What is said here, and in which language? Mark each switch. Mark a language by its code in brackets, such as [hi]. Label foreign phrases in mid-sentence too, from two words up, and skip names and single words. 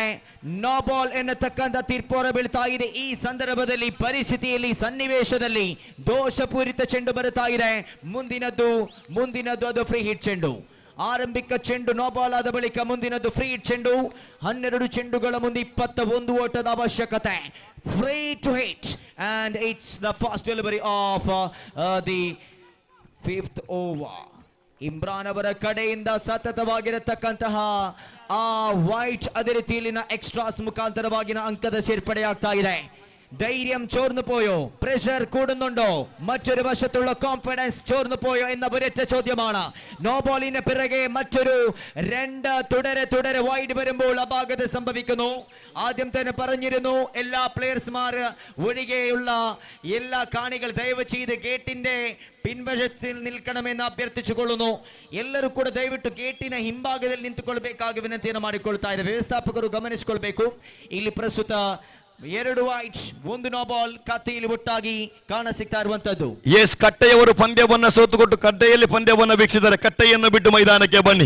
[en] no ball [kn] ಎನ್ನತಕ್ಕಂಥ ತೀರ್ಪು ಹೊರ ಬೀಳ್ತಾ ಇದೆ. ಈ ಸಂದರ್ಭದಲ್ಲಿ ಪರಿಸ್ಥಿತಿಯಲ್ಲಿ ಸನ್ನಿವೇಶದಲ್ಲಿ ದೋಷಪೂರಿತ ಚೆಂಡು ಬರುತ್ತಾ ಇದೆ. ಮುಂದಿನದ್ದು ಅದು [en] free hit [kn] ಚೆಂಡು. ಆರಂಭಿಕ ಚೆಂಡು [en] no ball [kn] ಆದ ಬಳಿಕ ಮುಂದಿನದ್ದು [en] free hit [kn] ಚೆಂಡು. 12 ಚೆಂಡುಗಳ ಮುಂದೆ 21 ಓಟದ ಅವಶ್ಯಕತೆ. [en] free to hit and it's the first delivery of the 5th over. [kn] ಇಮ್ರಾನ್ ಅವರ ಕಡೆಯಿಂದ ಸತತವಾಗಿರತಕ್ಕಂತಹ ಆ ವೈಟ್ ಅದೇ ರೀತಿಯಲ್ಲಿನ ಎಕ್ಸ್ಟ್ರಾಸ್ ಮುಖಾಂತರವಾಗಿನ ಅಂಕದ ಸೇರ್ಪಡೆ ಆಗ್ತಾ ಇದೆ. [ml] ധൈര്യം ചോർന്നു പോയോ, പ്രഷർ കൂടുന്നുണ്ടോ, മറ്റൊരു വശത്തുള്ള കോൺഫിഡൻസ് ചോർന്നു പോയോ എന്ന ഒരൊറ്റ ചോദ്യമാണ്. നോ ബോളിന് പിറകെ മറ്റൊരു 2 തുടരെ വൈഡ് വരുമ്പോൾ അപാകത സംഭവിക്കുന്നു. ആദ്യം തന്നെ പറഞ്ഞിരുന്നു, എല്ലാ പ്ലെയേഴ്സ്മാർ ഒഴികെയുള്ള എല്ലാ കാണികൾ ദയവ് ചെയ്ത് ഗേറ്റിന്റെ പിൻവശത്തിൽ നിൽക്കണമെന്ന് അഭ್ಯರ್ಥಿಸಿಕೊಳ್ಳುന്നു. [kn] ಎಲ್ಲರೂ ಕೂಡ ದಯವಿಟ್ಟು ಗೇಟಿನ ಹಿಂಭಾಗದಲ್ಲಿ ನಿಂತುಕೊಳ್ಳಬೇಕಾಗಿ ವಿನಂತಿಯನ್ನು ಮಾಡಿಕೊಳ್ತಾ ಇದೆ. ವ್ಯವಸ್ಥಾಪಕರು ಗಮನಿಸಿಕೊಳ್ಬೇಕು. ಇಲ್ಲಿ ಪ್ರಸ್ತುತ 2 ವೈಟ್ 1 [en] no ball [kn] ಖಾತೆಯಲ್ಲಿ ಒಟ್ಟಾಗಿ ಕಾಣ ಸಿಗ್ತಾ ಇರುವಂತದ್ದು. ಎಸ್, ಕಟ್ಟೆಯವರು ಪಂದ್ಯವನ್ನ ಸೋತುಕೊಟ್ಟು ಕಟ್ಟೆಯಲ್ಲಿ ಪಂದ್ಯವನ್ನ ವೀಕ್ಷಿಸಿದರೆ ಕಟ್ಟೆಯನ್ನು ಬಿಟ್ಟು ಮೈದಾನಕ್ಕೆ ಬನ್ನಿ.